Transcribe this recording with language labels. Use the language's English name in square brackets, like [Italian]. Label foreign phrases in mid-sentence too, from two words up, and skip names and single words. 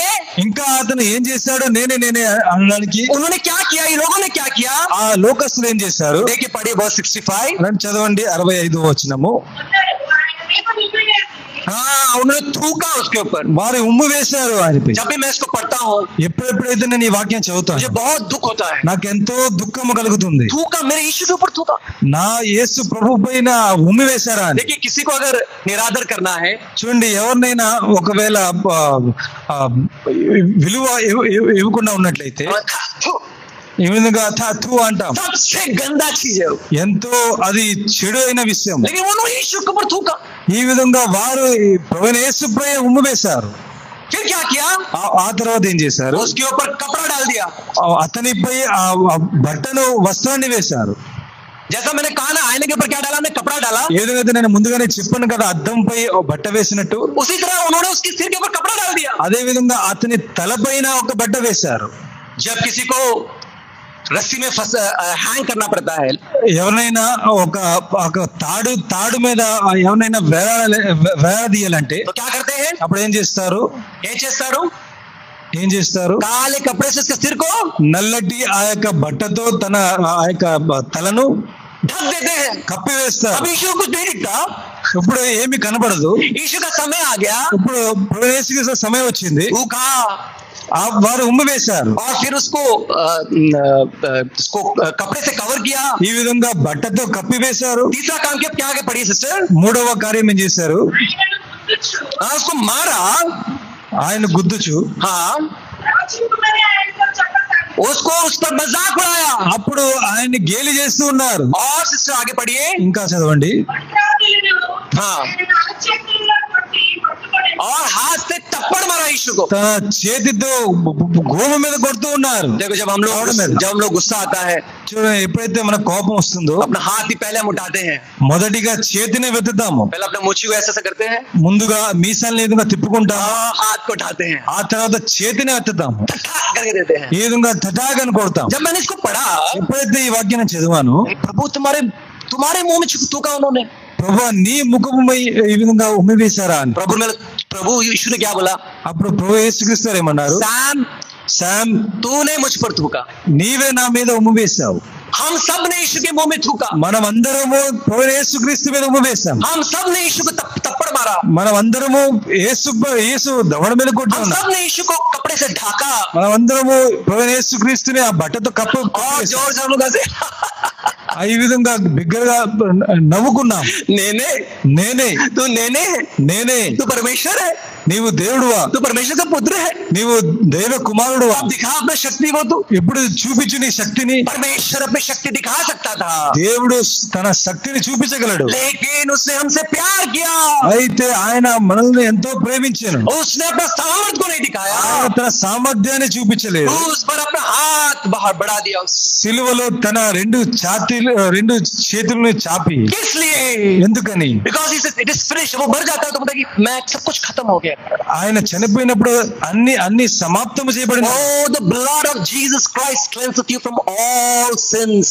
[Telugu] ఇంకా అతను ఏం చేశాడు? నేనే అనడానికి. [Hindi] उन्होंने क्या किया? ये लोगों ने क्या किया? [Telugu] ఆ లోకస్తులు ఏం చేశారు? [Hindi] देखिए, पढ़िए verse 65। [Telugu] రండి చదవండి 65వ వచనము. [Hindi] हाँ, उन्होंने थूका उसके ऊपर। [Telugu] వారు ఉమ్ము వేశారు ఆయనపై. [Hindi] जब भी मैं इसको पढ़ता हूँ, [Telugu] ఎప్పుడెప్పుడైతే నేను ఈ వాక్యం చదువుతాను [Hindi] मुझे बहुत दुख होता है। [Telugu] నాకెంతో దుఃఖము కలుగుతుంది. [Hindi] थूका, मेरे यीशु के ऊपर थूका। [Telugu] నా యేసు ప్రభు పైన ఉమ్మి వేశారా అని. [Hindi] देखिए, किसी को अगर निरादर करना है, [Telugu] చూడండి, ఎవరినైనా ఒకవేళ విలువ ఇవ్వకుండా ఉన్నట్లయితే ఈ విధంగా థూ అంటాం. [Hindi] सबसे गंदा चीज है वो। [Telugu] ఎంతో అది చెడు అయిన విషయం. [Hindi] लेकिन उन्होंने यीशु के ऊपर थूका। [Telugu] ఈ విధంగా వారు ప్రభువైన యేసుపై ఉమ్ము వేశారు. [Hindi] फिर क्या किया? [Telugu] ఆ తర్వాత ఏం చేశారు? [Hindi] उसके ऊपर कपड़ा डाल दिया। [Telugu] అతనిపై ఆ బట్టను వస్త్రాన్ని వేశారు. [Hindi] जैसा मैंने कहा ना, आईने के ऊपर क्या डाला? हमने कपड़ा डाला। [Telugu] ఏదైతే నేను ముందుగానే చెప్పాను కదా, అద్దంపై బట్ట వేసినట్టు, [Hindi] उसी तरह उन्होंने उसके सिर के ऊपर कपड़ा डाल दिया। [Telugu] అదే విధంగా అతని తలపైన ఒక బట్ట వేశారు. [Hindi] जब किसी को रस्सी में हैंग करना पड़ता है, [Telugu] ఎవరినైనా ఒక తాడు మీద ఎవరినైనా వేలాడదీయాలంటే [Hindi] तो क्या करते हैं? [Telugu] అప్పుడు ఏం చేస్తారు? [Hindi] काले कपड़े से उसके सिर को [Telugu] నల్లటి ఆ యొక్క బట్టతో తన ఆ యొక్క తలను [Hindi] ढक देते हैं। [Telugu] కప్పివేస్తారు. [Hindi] अब यीशु को कुछ नहीं दिखता। [Telugu] ఇప్పుడు ఏమి కనబడదు. [Hindi] यीशु का समय आ गया। [Telugu] ఇప్పుడు ప్రవేశించే సమయం వచ్చింది. [Hindi] भूखा [Telugu] వారు ఉమ్ము వేశారు. [Hindi] और फिर उसको कपड़े से कवर किया। [Telugu] ఈ విధంగా బట్టతో కప్పివేశారు. [Hindi] तीसरा काम क्या आगे पढ़िए सिस्टर। [Telugu] మూడవ కార్యం ఏం చేశారు? [Hindi] उसको मारा, [Telugu] ఆయన గుద్దుచు [Hindi] हाँ, उसको उस पर मजाक उड़ाया। [Telugu] అప్పుడు ఆయన్ని గేలి చేస్తూ ఉన్నారు. [Hindi] और सिस्टर आगे पढ़िए, [Telugu] ఇంకా చదవండి. [Hindi] हाँ, और हाथ से थप्पड़ मारा यीशु को। [Telugu] తన చేతితో గోమ మీద కొడుతూ ఉన్నారు. [Hindi] देखो, जब हम लोग गुस्सा आता है, [Telugu] చూడండి, ఎప్పుడైతే మనకు కోపం వస్తుందో [Hindi] अपना हाथ ही पहले हम उठाते हैं। [Telugu] మొదటిగా చేతిని వెతుతాము. [Hindi] पहले अपने मूछी को ऐसे करते हैं, [Telugu] ముందుగా మీసాలను ఏదైనా తిప్పుకుంటాము. [Hindi] हाथ को उठाते हैं, [Telugu] ఆ తర్వాత చేతిని ఎత్తుతాము. [Hindi] ठठाक करके देते हैं। [Telugu] ఈ విధంగా తటాగని కొడతాం. [Hindi] जब मैंने इसको पढ़ा, [Telugu] ఎప్పుడైతే ఈ వాక్యాన్ని చదివాను, [Hindi] प्रभु तुम्हारे मुंह में थूका उन्होंने। [Telugu] ప్రభు నీ ముఖముపై ఈ విధంగా ఉమ్మి వేశారా అని. [Hindi] प्रभु यीशु ने क्या बोला? [Telugu] అప్పుడు ప్రభు యేసుక్రీస్తు ఏమన్నారు? శామ్, [Hindi] तूने मुझ पर थूका। [Telugu] నీవే నా మీద ఉమ్మి వేశావు. [Hindi] हम सब ने यीशु के मुंह में थूका। [Telugu] మనం అందరము ప్రభు యేసుక్రీస్తు మీద ఉమ్మి వేశాం. [Hindi] हम सब ने यीशु को थप्पड़ मारा। [Telugu] మనం అందరము యేసు దవడ మీద కొట్టాం. [Hindi] हम सब ने यीशु को कपड़े से ढाका। [Telugu] మనం అందరము ప్రభు యేసుక్రీస్తుని ఆ బట్టతో కప్పు [Hindi] और जोर से हम लोग ऐसे [Telugu] ఈ విధంగా బిగ్గరగా నవ్వుకున్నాం. [Hindi] నేనే तू परमेश्वर है, [Telugu] నీవు దేవుడువా, [Hindi] तू परमेश्वर का पुत्र है, [Telugu] నీవు దైవ కుమారుడువా, [Hindi] अब दिखा अपनी शक्ति को। तू [Telugu] ఇప్పుడు చూపించు నీ శక్తిని. [Hindi] परमेश्वर अपनी शक्ति दिखा सकता था, [Telugu] దేవుడు తన శక్తిని చూపించగలడు. [Hindi] लेकिन उसने हमसे प्यार किया। [Telugu] అయితే ఆయన మనల్ని ఎంతో ప్రేమించాను. [Hindi] उसने अपना सामर्थ्य को नहीं दिखाया, [Telugu] ఆయన తన సామర్థ్యాన్ని చూపించలేదు. [Hindi] उस पर अपना हाथ बाहर बढ़ा दिया। [Telugu] సిలువలో తన రెండు చేతులను చాపి. [Hindi] किस लिए? [Telugu] ఎందుకని? [English] Because he said it is finished। [Hindi] वो मर जाता है तो बोलता है कि मैं सब कुछ खत्म हो गया। [Telugu] ఆయన చనిపోయినప్పుడు అన్ని సమాప్తం చేయబడింది. [English] Oh, the blood of Jesus Christ cleanseth you from all sins.